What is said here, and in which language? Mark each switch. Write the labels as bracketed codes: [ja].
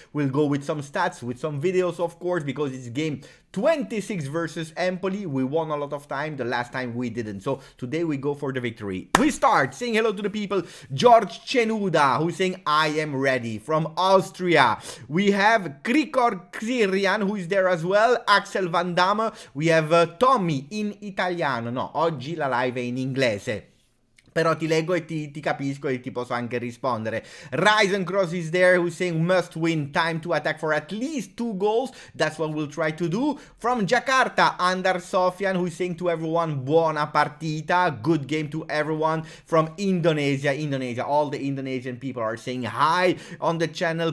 [en] We'll go with some stats, with some videos, of course, because it's game 26 versus Empoli. We won a lot of time. The last time we didn't. So today we go for the victory. We start saying hello to the people. George Chenuda, who's saying I am ready, from Austria. We have Krikor Xirian, who is there as well. Axel Van Damme. We have Tommy in italiano. [it] No, oggi la live è in inglese. Però ti leggo e ti capisco e ti posso anche rispondere. [en] Ryzen Cross is there, who's saying must win, time to attack for at least 2 goals. That's what we'll try to do. From Jakarta, Andar Sofian, who's saying to everyone, [it] buona partita, [en] good game to everyone. From Indonesia, all the Indonesian people are saying hi on the channel.